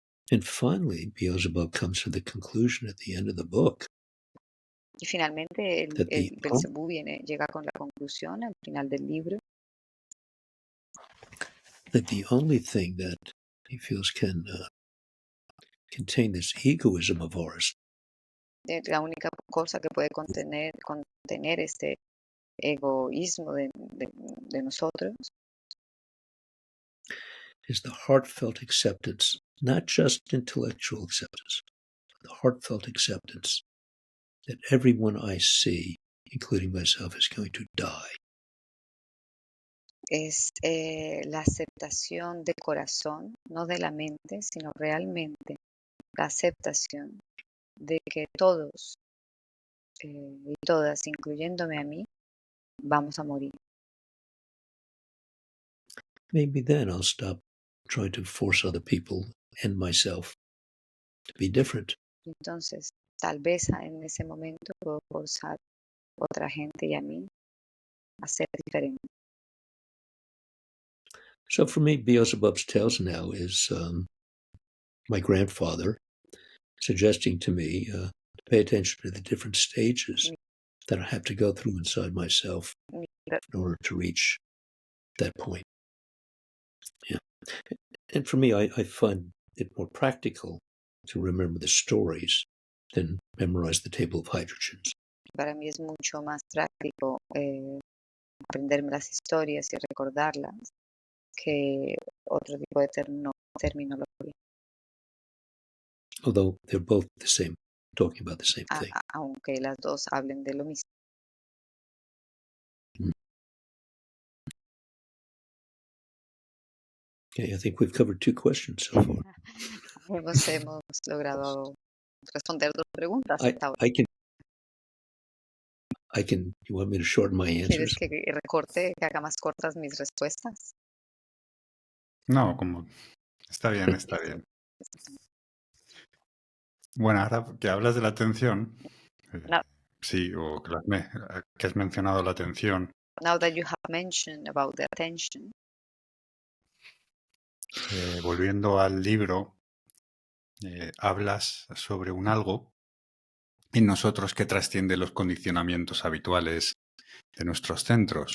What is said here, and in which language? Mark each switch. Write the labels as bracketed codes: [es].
[en] And finally, Beelzebub comes to the conclusion at the end of the book. [es] Y finalmente el Belcebú llega con la conclusión al final del libro [en] that the only thing that he feels can contain this egoism of ours [es] la única cosa que puede contener este egoísmo de nosotros [en] is the heartfelt acceptance, not just intellectual acceptance, but the heartfelt acceptance that everyone I see including myself, is going to die. [es] Es la aceptación de corazón, no de la mente, sino realmente la aceptación de que todos y todas, incluyéndome a mí, vamos a morir. [en] Maybe then I'll stop trying to force other people and myself to be different. [es] Entonces, tal vez en ese momento puedo forzar a otra gente y a mí a ser diferente. [en] So for me, Beelzebub's tales now is my grandfather suggesting to me to pay attention to the different stages that I have to go through inside myself in order to reach that point. Yeah. And for me, I find it more practical to remember the stories than memorize the table of hydrogens. [es] Para mí es mucho más práctico aprenderme las historias y recordarlas que otro tipo de terminología. [en] Although they're both the same, talking about the same thing. [es] Aunque las dos hablen de lo mismo. [en] Okay, I think we've covered 2 questions so far. [es] Hemos logrado responder 2 preguntas hasta ahora. [en] You want me to shorten my [es] ¿Quieres [en] answers? [es] que recorte, que haga más cortas mis respuestas? No, como está bien, está bien. Bueno, ahora que hablas de la atención, No. sí, o que has mencionado la atención. [en] Now that you have mentioned about the attention. [es] Volviendo al libro, hablas sobre un algo en nosotros que trasciende los condicionamientos habituales de nuestros centros.